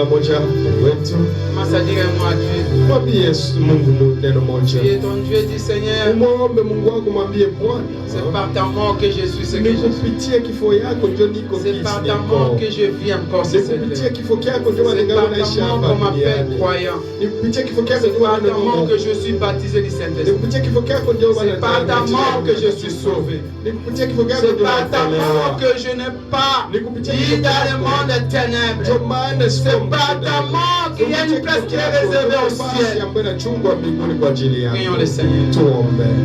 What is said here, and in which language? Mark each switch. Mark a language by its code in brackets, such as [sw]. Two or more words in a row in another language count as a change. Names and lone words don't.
[sw] moja wetu. Mwambie Yesu Mungu neno moja. Umwombe Mungu wako, mwambie Bwana, [fr] c'est par ta mort que je suis ce que je suis. [sw] Nikupitie kifo yako ndio niko hivi. [fr] C'est par ta mort que je vis encore ce terre. [sw] Nikupitie kifo yako ndio ningao naishi hapa. [fr] Qu'on m'appelle croyant. [sw] Nikupitie kifo yako ndio [fr] par ta mort que je suis baptisé du Saint-Esprit. [sw] Nikupitie kifo yako ndio [fr] c'est par ta mort que je suis sauvé. [sw] Nikupitie kifo yako [fr] c'est par ta mort que je n'ai pas dit dans le monde des ténèbres. C'est par ta mort qu'il y a une place qui est réservée au ciel. Prions le Seigneur. [sw] Tuombe.